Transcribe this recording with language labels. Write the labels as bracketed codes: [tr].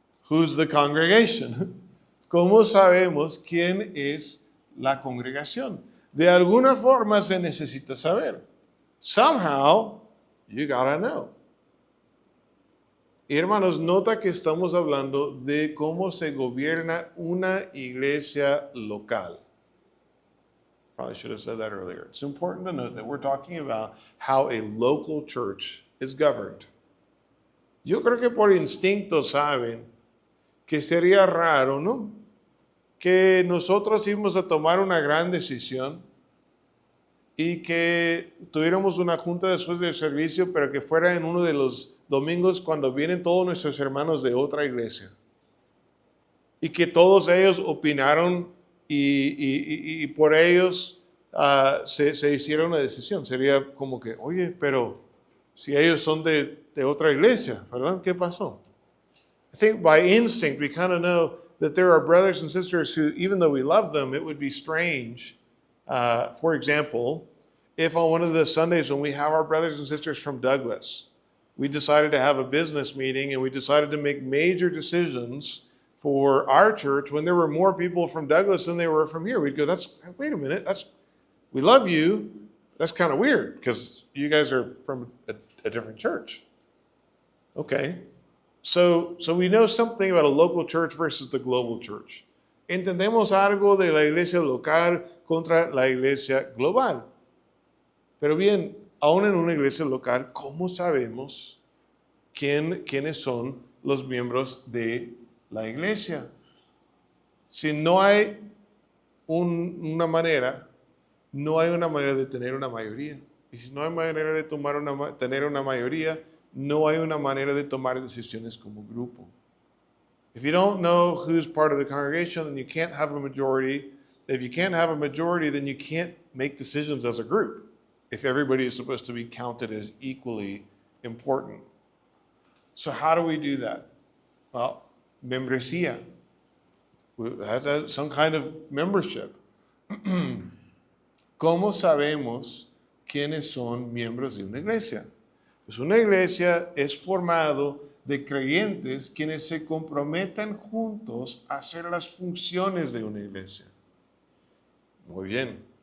[en] Who's the congregation? [es] ¿Cómo sabemos quién es la congregación? De alguna forma se necesita saber. [en] Somehow, you gotta know. [es] Y hermanos, nota que estamos hablando de cómo se gobierna una iglesia local. [en] Probably should have said that earlier. It's important to note that we're talking about how a local church is governed. [es] Yo creo que por instinto saben que sería raro, ¿no? Que nosotros íbamos a tomar una gran decisión y que tuviéramos una junta después del servicio, pero que fuera en uno de los domingos cuando vienen todos nuestros hermanos de otra iglesia. Y que todos ellos opinaron y por ellos se hicieron una decisión. Sería como que, oye, pero si ellos son de otra iglesia, ¿verdad? ¿Qué pasó? [en] I think by instinct we kind of know that there are brothers and sisters who, even though we love them, it would be strange. For example, if on one of the Sundays when we have our brothers and sisters from Douglas, we decided to have a business meeting and we decided to make major decisions for our church when there were more people from Douglas than there were from here. We'd go, wait a minute, we love you. That's kind of weird because you guys are from a different church. Okay. So we know something about a local church versus the global church. [es] Entendemos algo de la iglesia local contra la iglesia global. Pero bien, aún en una iglesia local, ¿cómo sabemos quiénes son los miembros de La iglesia. Si no hay una manera, no hay una manera de tener una mayoría. Y si no hay manera de tener una mayoría, no hay una manera de tomar decisiones como grupo. [en] If you don't know who's part of the congregation, then you can't have a majority. If you can't have a majority, then you can't make decisions as a group. If everybody is supposed to be counted as equally important. So how do we do that? Well, membresía. We have to have some kind of membership. [es] ¿Cómo sabemos quiénes son miembros de una iglesia? Pues una iglesia es formado de creyentes quienes se comprometen juntos a hacer las funciones de una iglesia. Muy bien.